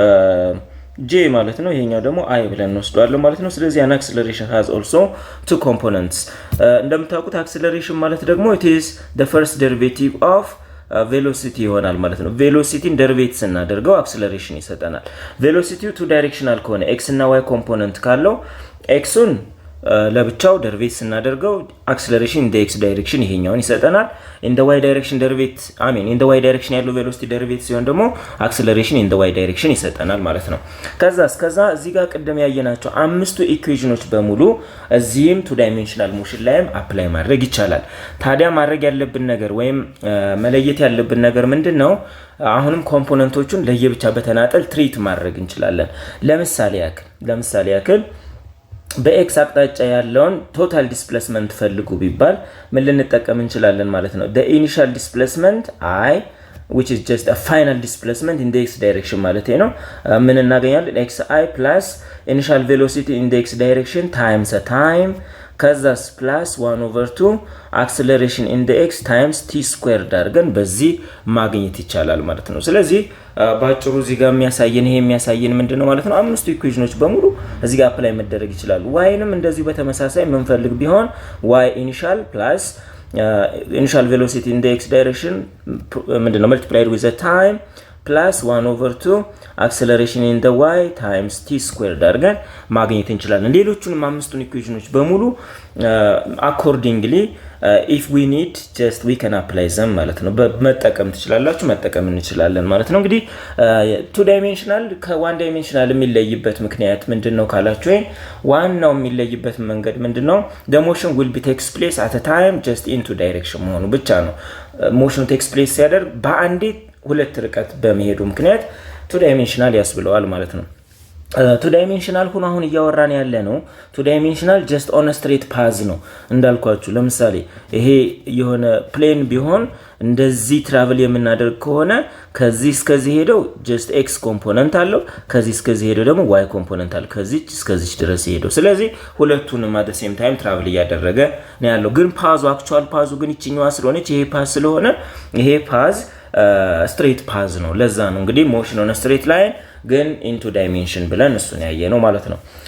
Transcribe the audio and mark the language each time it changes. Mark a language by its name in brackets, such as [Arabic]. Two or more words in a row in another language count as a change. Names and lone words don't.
[Amharic] j ማለት ነው ይሄኛው ደግሞ i ብለን እንወስደዋለን ማለት ነው ስለዚህ [English] an acceleration has also two components [Amharic] እንደምታውቁት acceleration ማለት ደግሞ [English] it is the first derivative of [Amharic] velocity ይሆናል ማለት ነው velocity ደሪቬት ስናደርገው acceleration ይሰጠናል [English] velocity two directional [Amharic] ከሆነ x እና y component ካለው x-ን ለብቻው ደሪቬት ስናደርገው [English] acceleration in the x direction [Amharic] ይሄኛውን ይሰጠናል [English] in the y direction [Amharic] ደሪቬት [English] in the y direction [Amharic] ያለው velocity ደሪቬት ሲሆን ደግሞ [English] acceleration in the y direction [Amharic] ይሰጠናል ማለት ነው ከዛ እዚህ ጋር ቀደም ያየናቸው አምስቱ ኢኩዌሽኖች በሙሉ እዚህም [English] two dimensional motion [Amharic] ላይም አፕላይ ማድረግ ይቻላል ታዲያ ማድረግ ያለብን ነገር ወይም መለየት ያለብን ነገር ምንድነው አሁንም ኮምፖነንቶቹን ለየብቻ በተናጠል ትሪት ማድረግ እንችላለን ለምሳሌ ያክል በx አቅጣጫ ያለውን [English] total displacement [Amharic] ፈልጉ ቢባል ምን ልንጠቀም እንችላለን ማለት ነው [English] the initial displacement I which is just a final displacement in the x direction [Amharic] ማለት ነው ምን እናገኛለን [English] xi plus initial velocity in the x direction times a time [Amharic] ከዛስ [English] plus 1 over 2 acceleration in the x times t squared [Amharic] አድርገን በዚህ ማግኘት ይቻላል ማለት ነው ስለዚህ ባጭሩ እዚህ ጋር የሚያሳየን ምንድነው ማለት ነው አምስቱ ኢኩዌሽኖች በሙሉ እዚህ ጋር አፕላይ መደረግ ይችላል yንም እንደዚህ በተመሳሳይ መንፈልግ ቢሆን [English] y initial plus initial velocity in the x direction ምንድነው multiplied with the time plus 1 over 2 acceleration in the y times t squared [Amharic] አድርገን ማግኘት እንችላለን ሌሎቹንም አምስቱን ኢኩዌሽኖች በሙሉ [English] accordingly if we need just we can apply them [Amharic] ማለት ነው በመጠቀም እንችላለን ማለት ነው እንግዲህ [English] two dimensional ከone dimensional [Amharic] የሚለይበት ምክንያት ምንድነው ካላችሁ ዋናው የሚለይበት መንገድ ምንድነው [English] the motion will be takes place at a time just in two direction [Amharic] መሆኑ ብቻ ነው [English] motion takes place [Amharic] ሲያደርግ በአንዴ ሁለት ርቀት በመሄዱ ምክንያት [English] two dimensional [Amharic] ያስብለዋል ማለት ነው [English] two dimensional [Amharic] ሆኖ አሁን እያወራን ያለ ነው [English] two dimensional just on a straight path [Amharic] ነው እንዳልኳችሁ ለምሳሌ ይሄ የሆነ ፕሌን ቢሆን እንደዚህ ትራቨል የምናደርግ ከሆነ ከዚህ እስከዚህ ሄደው just x ኮምፖነንት አለው ከዚህ እስከዚህ ሄደው ደግሞ y ኮምፖነንት አለው ከዚህ እስከዚህ ድረስ ሄደው ስለዚህ ሁለቱንም [English] at the same time [Amharic] ትራቨል ያደረገ ነው ያለው ግን ፓዙ አክቹአል ፓዙ ግን እቺኛዋ ስለሆነች ይሄ ፓዝ ስለሆነ ይሄ ፓዝ [English] straight path [Amharic] ነው ለዛ ነው እንግዲህ [English] motion on a straight line [Amharic] ግን [English] into dimension [Amharic] ብለን እሱን ያየነው ማለት ነው